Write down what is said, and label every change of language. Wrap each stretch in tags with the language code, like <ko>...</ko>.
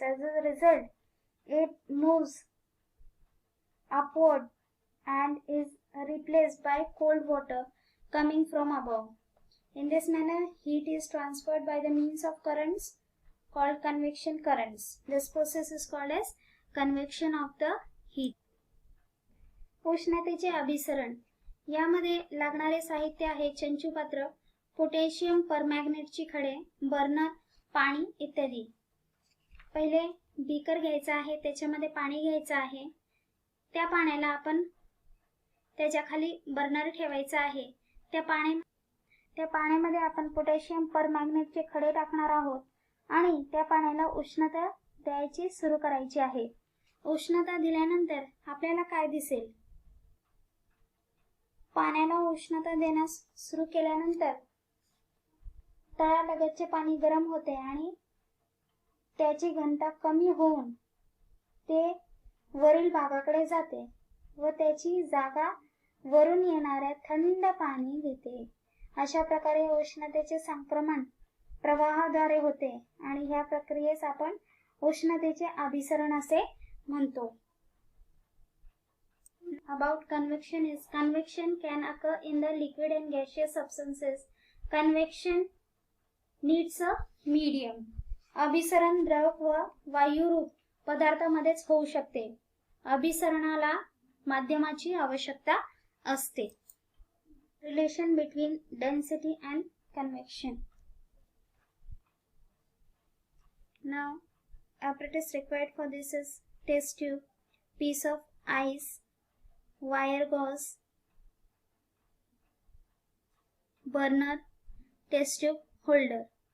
<en>As a result, it moves upward and is replaced by cold water coming from above. In this manner, heat is transferred by the means of currents called convection currents. This process is called as convection of the heat.</en> <mr>उष्णतेचे अभिसरण. यामध्ये लागणारे साहित्य आहे चंचुपात्र, potassium परमॅग्नेटची खडे, burner, पाणी इत्यादी. पहिले बीकर घ्यायचा आहे, त्याच्यामध्ये पाणी घ्यायचं आहे. त्या पाण्याला आपण त्याच्या खाली बर्नर ठेवायचा आहे. त्या पाण्यामध्ये आपण पोटॅशियम परमॅग्नेटचे खडे टाकणार आहोत आणि त्या पाण्याला उष्णता द्यायची सुरू करायची आहे. उष्णता दिल्यानंतर आपल्याला काय दिसेल? पाण्याला उष्णता देण्यास सुरू केल्यानंतर तळालगतचे पाणी गरम होते आणि त्याची घनता कमी होऊन ते वरील भागाकडे जाते व त्याची जागा वरून येणाऱ्या थंड पाणी घेते. अशा प्रकारे उष्णतेचे संक्रमण प्रवाहाद्वारे होते आणि ह्या प्रक्रियेस आपण उष्णतेचे अभिसरण असे म्हणतो.</mr> <en>About convection is convection can occur in the liquid and gaseous substances. Convection needs a medium.</en> <mr>अभिसरण द्रव व वायुरूप पदार्थामध्येच होऊ शकते. अभिसरणाला माध्यमाची आवश्यकता असते.</mr> <en>Relation between density and convection. Now, apparatus required for this is test tube, piece of ice, wire gauze, burner, test tube holder.</en>